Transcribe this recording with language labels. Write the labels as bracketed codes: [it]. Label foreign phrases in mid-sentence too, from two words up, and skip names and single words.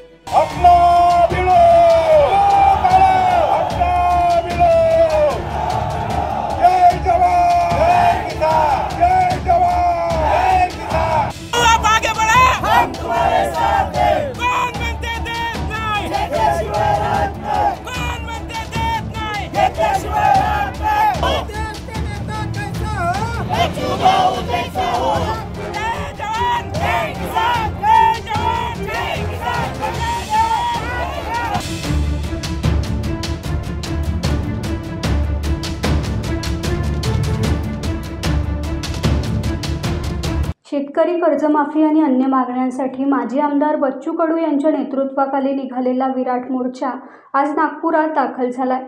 [hi] अपना मिलो अपना मिलो। जय जवान जय किसान, जय जवान जय किसान। आप आगे बढ़े, हम तुम्हारे साथ हैं। [mr] कौन बनते देत नाही, घेतल्याशिवाय राहत नाही, कौन बनते देत नाही, घेतल्याशिवाय राहत नाही। [hi] जय जवान जय किसान, जय जवान जय किसान, जय जवान। [mr] शेतकरी कर्जमाफी आणि अन्य मागण्यांसाठी माजी आमदार बच्चू कडू यांच्या नेतृत्वाखाली निघालेला विराट मोर्चा आज नागपुरात दाखल झालाय।